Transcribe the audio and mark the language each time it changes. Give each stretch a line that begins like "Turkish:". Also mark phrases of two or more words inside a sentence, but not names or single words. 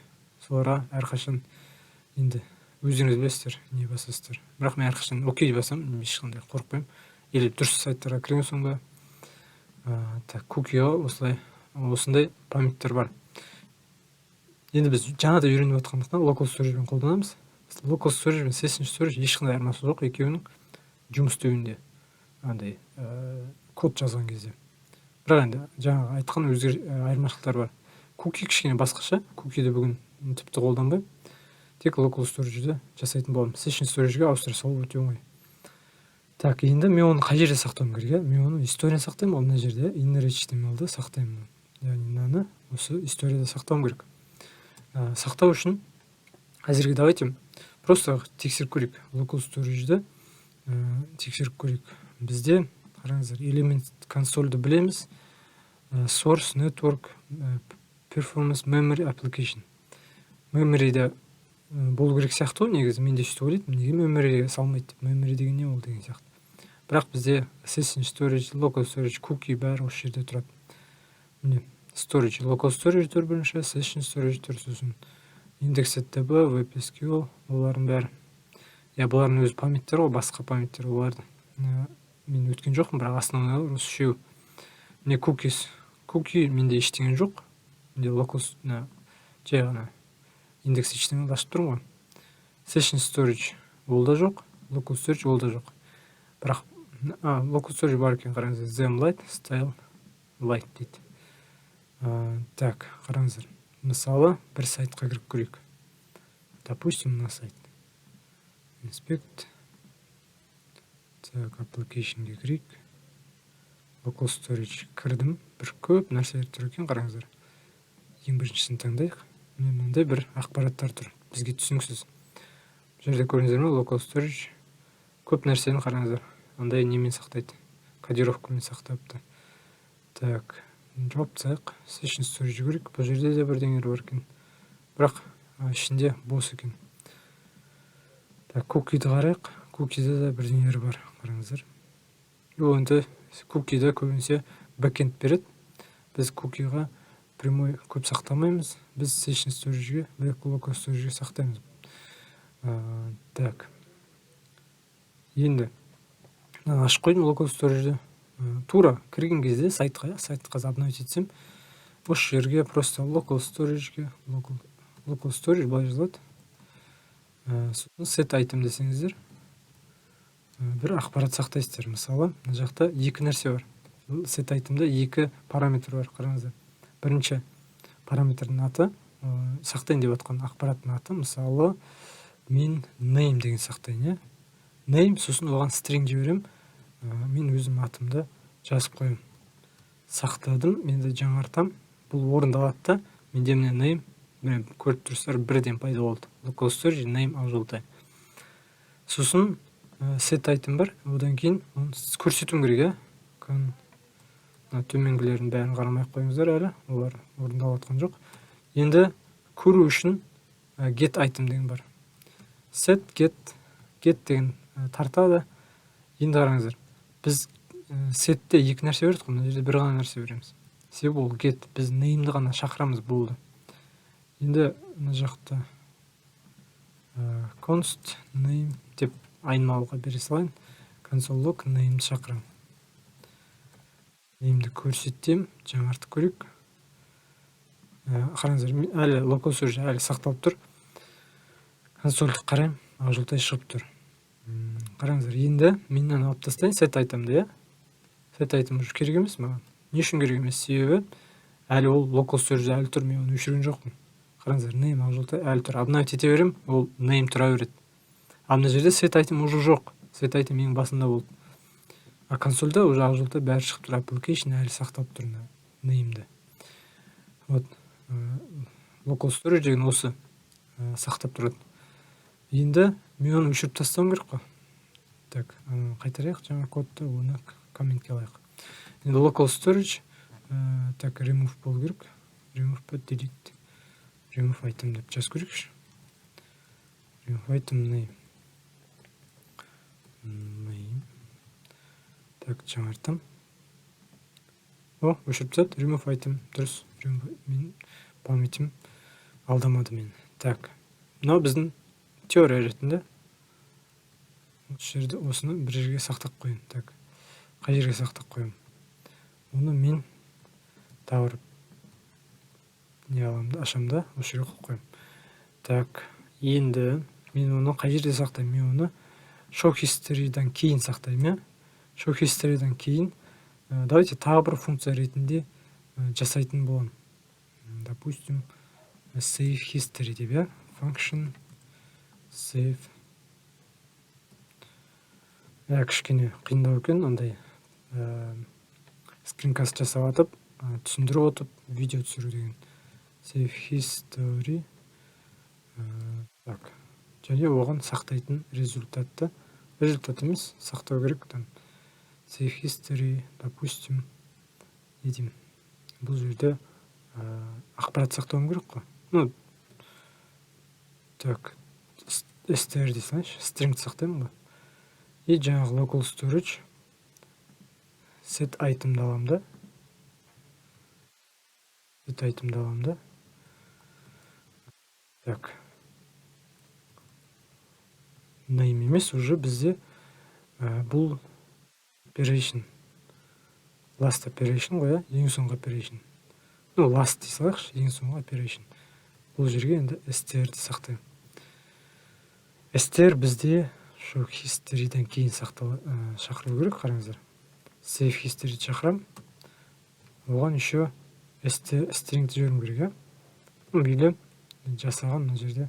Kazakh: Соларға әрқашан енді өздеріңіз білесіздер, не басасыздар. Бірақ мен әрқашан окей басам, ешқандай қорықпаймын. Или дұрыс сайттарға кірген соң ба. Так, cookie'ға осылай осындай памяттер бар. Енді біз жаңа да үйреніп жатқандықтан
English: local storage
Kazakh: қолданамыз.
English: Local storage
Kazakh: мен
English: session storage
Kazakh: ешқандай айырмасы жоқ екеуінің жұмыс істеуінде, андай код жазған кезде. Бірақ енді жаңағы айтқан айырмашылықтар бар. Куки кішкене басқаша. Кукиді бүгін тіпті қолданбаймын. Тек
English: local storage'ді
Kazakh: жасайтын боламын.
English: Session storage'ге
Kazakh: ауыстыра салу өте оңай. Так, енді мен оны қай жерде сақтауым керек? Мен оны историяда сақтаймын, ол мына жерде
English: inner HTML-ды
Kazakh: сақтаймын. Яғни мынаны осы историяда сақтауым керек. Сақтау үшін әзірге
Russian: давайте просто
Kazakh: тексеріп көрейік.
English: Local storage'ді
Kazakh: тексеріп көрейік. Бізде қараңыздар, element консольді білеміз.
English: Source, network, performance, memory, application.
Kazakh: Memory'де болу керек сияқты ғой, негізі мен де сөйтіп ойлайтынмын. Неге memory'ге салмайды? Memory деген не ол деген сияқты. Бірақ бізде
English: session storage, local storage, cookie
Kazakh: бәрі осы жерде тұрады. Міне,
English: storage, local storage
Kazakh: тұр бірінші,
English: session storage
Kazakh: тұр, сосын index.db, WebSQL, олардың бәрі. Бұлардың өз памяттері ғой, басқа памяттері олардың. Мен өткен жоқпын, бірақ основналар осы үшеу. Міне cookies. Cookie менде ештеңе жоқ. Менде local жай ғана index.html ашып тұрмын ғой.
English: Session storage
Kazakh: ол да жоқ,
English: local storage
Kazakh: ол да жоқ. Бірақ
English: local storage
Kazakh: бар екен, қараңыздар,
English: Zemlite, Style, Light
Kazakh: дейді. Так, қараңыздар. Мысалы, бір сайтқа кіріп көрейік. Допустим, мына сайт. Inspect. Так, application'ге кірейік.
English: Local storage кірдім.
Kazakh: Бір көп нәрселер тұр екен, қараңыздар. Ең біріншісін таңдайық. Мынандай бір ақпараттар тұр. Бізге түсініксіз. Бұл жерде көріңіздер ме,
English: local storage
Kazakh: көп нәрсені қараңыздар. Андай немен сақтайды. Кодировкамен сақтапты. Так, жауап тастайық.
English: Session storage көрейік.
Kazakh: Бұл жерде де бірдеңелер бар екен. Бірақ ішінде бос екен. Так, cookie'ді қарайық. Cookie'де де бірдеңелер бар. Қараңыздар. Енді cookie'ді көбінесе backend береді. Біз cookie'ға прямой көп сақтамаймыз. Біз
English: session storage'ге, local storage'ге
Kazakh: сақтаймыз. Так. Енді ашып қойдым
English: local storage'ді.
Kazakh: Тура кірген кезде сайтқа обновить етсем, осы жерге просто
English: local storage'ге, local storage
Kazakh: былай жазылады.
English: Set item
Kazakh: десеңіздер, бір ақпарат сақтайсыздар. Мысалы, мына жақта екі нәрсе бар.
English: Set item'да
Kazakh: екі параметр бар, қараңыздар. Бірінші параметрдің аты, сақтайын деп отқан ақпараттың аты, мысалы, мен name деген сақтайын, name, сосын оған string жіберем. Мен өзім атымды жазып қойым. Сақтадым, мен де жаңартам. Бұл орындалады да, менде міне name, мен көріп тұрсыздар, бірден пайда болды.
English: Local storage, name ауызылтай.
Kazakh: Сосын
English: set item
Kazakh: бар, одан кейін көрсетуім керек, төменгілердің бәрін қарамай қойыңыздар әлі, олар орындалып жатқан жоқ. Енді көру үшін
English: get item
Kazakh: деген бар.
English: Set, get
Kazakh: деген тартады. Енді қараңыздар, біз setте екі нәрсе бердік қой, мына жерде бір ғана нәрсе береміз. Себебі ол get, біз name'ді ғана шақырамыз, болды. Енді мына жақта
English: const name
Kazakh: деп айнымалыға бере салайын.
English: Console log name'ді
Kazakh: шақырам. Name'ді көрсетем, жаңартып көрейік. Қараңыздар, әлі
English: local storage
Kazakh: әлі сақталып тұр. Консольді қарайым, ақжолтай шығып тұр. Қараңыздар, енді менен алып тастайын
English: set item'ды, set item
Kazakh: уже керек емес маған. Не үшін керек емес? Себебі әлі ол
English: local storage
Kazakh: әлі тұр, мен оны өшірген жоқпын. Қараңыздар, name ақжолтай әлі тұр. Обновить ете берем, ол name тұра береді. Мына жерде
English: set item
Kazakh: уже жоқ.
English: Set item
Kazakh: ең басында болды. Консольда уже ақжолтай бәрі шығып тұр. Application әлі сақтап тұр name'ді. Вот.
English: Local storage
Kazakh: деген осы сақтап тұрады. Енді мен оны өшіріп тастауым керек қой. Так, қайтарайық жаңа кодты, оны комментке алайық. Енді
English: local storage,
Kazakh: так, remove болу керек. Remove па, delete.
English: Remove item
Kazakh: деп жазып көрейікші.
English: Remove item name. Name.
Kazakh: Так, жаңартам. Өшіріп тастады.
English: Remove item.
Kazakh: Дұрыс. Мен памятім алдамады мен. Так, мынау біздің теория ретінде. Осы жерде осыны бір жерге сақтап қойын. Так, қай жерге сақтап қойым? Оны мен тауыр не аламын да, ашамын да, осы жерге қойып қоямын. Так, енді мен оны қай жерде сақтаймын? Мен оны
English: show history'дан
Kazakh: кейін сақтаймын,
English: show history'дан
Kazakh: кейін давайте тағы бір функция ретінде жасайтын боламын. Допустим,
English: save history деп, function save.
Kazakh: Кішкене қиындау екен, андай скринкаст жасап атып, түсіндіріп отып, видео түсіру деген.
English: Save history.
Kazakh: Так, және оған сақтайтын результат емес, сақтау керек.
English: Save history, допустим, едім.
Kazakh: Бұл жерде ақпарат сақтауым керек қой.
Russian: Ну, так,
Kazakh: str дейсің, string сақтаймын ба. И жаңағы
English: local storage set item'ды
Kazakh: аламын да.
English: Set item'ды
Kazakh: аламын да. Так. Name емес, уже бізде бұл operation.
English: Last operation
Kazakh: ғой, ең соңғы operation. Ну, last дей салайықшы, ең соңғы operation. Бұл жерге енді str-ді сақтаймын. str бізде
English: show history'дан
Kazakh: кейін шақыру керек, қараңыздар.
English: Save history
Kazakh: шақырам. Оған еще string-ді жіберім керек, Мейлі жасаған мына жерде.